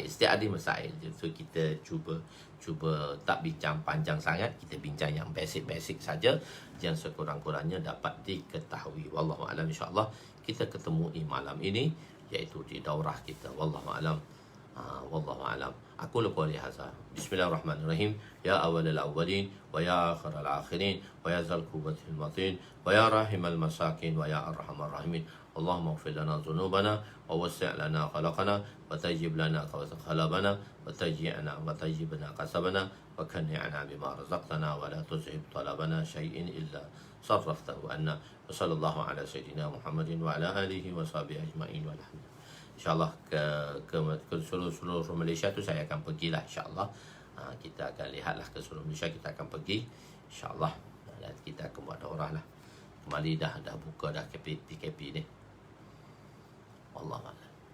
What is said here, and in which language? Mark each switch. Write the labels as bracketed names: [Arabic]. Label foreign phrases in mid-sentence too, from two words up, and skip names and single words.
[Malay] So kita cuba tak bincang panjang sangat, kita bincang yang basic saja, yang sekurang-kurangnya dapat diketahui. [Arabic] والله أعلم, إن شاء الله [Malay] kita ketemu malam ini, iaitu di daurah kita. [Arabic] والله أعلم. أقول قولي هذا. بسم الله الرحمن الرحيم. يا أول الأولين ويا آخر الآخرين ويا ذا القوة المتين ويا راحم المساكين ويا أرحم الراحمين. اللهم اغفر لنا ذنوبنا ووسع لنا خلقنا وطيب لنا خلبنا وطيبنا كسبنا وقنعنا بما رزقتنا ولا تذهب طلبنا شيء إلا صرفته عنا. وصلى الله على سيدنا محمد وعلى آله وصحبه أجمعين والحمد لله. [Malay] InsyaAllah ke seluruh Malaysia tu saya akan pergilah, insyaAllah. Kita akan lihatlah ke seluruh Malaysia, kita akan pergi, insyaAllah. Dan kita akan buat daurah lah. Kembali dah buka dah PKP ni. Wallahualam.